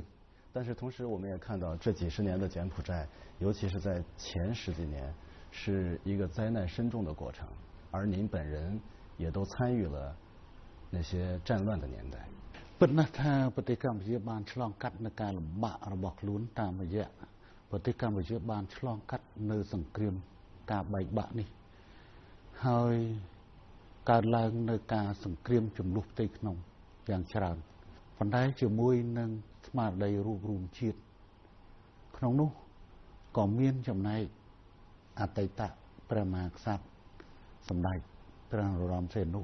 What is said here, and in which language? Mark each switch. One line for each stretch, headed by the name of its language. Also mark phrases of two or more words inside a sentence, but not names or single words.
Chinese: 但是同时我们也看到这几十年的柬埔寨尤其是在前10几年是一个灾难深重的过程而您本人也都参与了那些战乱的年代
Khmer: ពិតណាស់ថាប្រទេសកម្ពុជាបានឆ្លងកាត់នៅការលំបាករបស់ខ្លួនតាមរយៈប្រទេសកម្ពុជាបានឆ្លងកាត់នៅសង្គ្រាមការបែកបាក់នេះហើយកើតឡើងនៅការសង្គ្រាមចំ នួនផ្ទៃក្នុងយ៉ាងច្រើនប៉ុន្តែជាមួយនឹងស្មារតីរួបរวมជាតិក្នុងនោះក៏មានចំណែកអតីតព្រះមហាក្សត្រសម្ដេចព្រះនរោត្តមសីហនុ